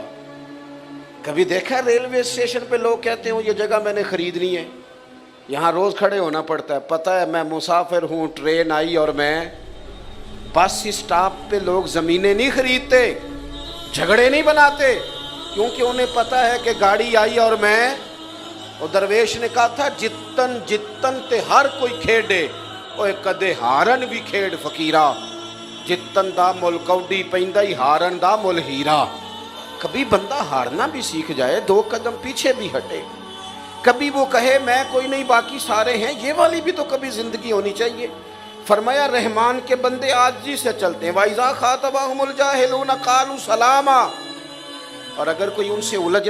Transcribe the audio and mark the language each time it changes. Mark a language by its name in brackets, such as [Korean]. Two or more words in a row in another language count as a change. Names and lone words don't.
[Urdu] کبھی دیکھا ہے ریلوے اسٹیشن پہ لوگ کہتے ہیں یہ جگہ میں نے خریدنی ہے، یہاں روز کھڑے ہونا پڑتا ہے، پتہ ہے میں مسافر ہوں، ٹرین آئی اور میں بس اسٹاپ پہ لوگ زمینیں نہیں خریدتے، جھگڑے نہیں بناتے، کیونکہ انہیں پتہ ہے کہ گاڑی آئی اور میں، اور درویش نے کہا تھا [Punjabi] جتن جتن تے ہر کوئی کھیڑے اوے کدے ہارن بھی کھیڑ فقیرہ، جتن دا مل کوڈی پیندا ہی ہارن دا مل ہیرا۔ [Urdu] کبھی بندہ ہارنا بھی سیکھ جائے، 2 قدم پیچھے بھی ہٹے، کبھی وہ کہے میں کوئی نہیں باقی سارے ہیں، یہ والی بھی تو کبھی زندگی ہونی چاہیے۔ فرمایا رحمان کے بندے عاجزی سے چلتے ہیں، [Arabic] وَإِذَا خَاطَبَهُمُ الْجَاهِلُونَ قَالُوا سَلَامًا، [Urdu] اور اگر کوئی ان سے الجھ